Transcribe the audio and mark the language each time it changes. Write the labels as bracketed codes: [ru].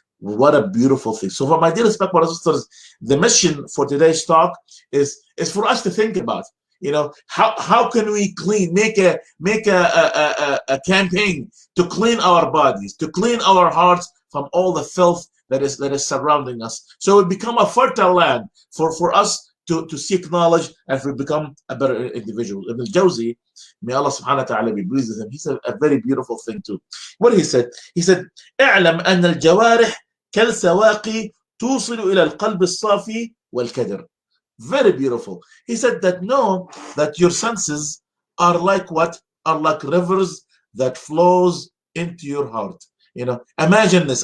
[en] What a beautiful thing. So for my dear brothers and sisters, the mission for today's talk is for us to think about, how can we make a campaign to clean our bodies, to clean our hearts from all the filth that is surrounding us, so it become a fertile land for us to seek knowledge and to become a better individual. Ibn al-Jawzi, may Allah subhanahu wa ta'ala be pleased with him, he said a very beautiful thing too. What he said? He said, [ar] اعلم أن الجوارح كالسواقي توصل إلى القلب الصافي والكدر. [en] Very beautiful. He said that know that your senses are like what? Are like rivers that flows into your heart. Imagine this.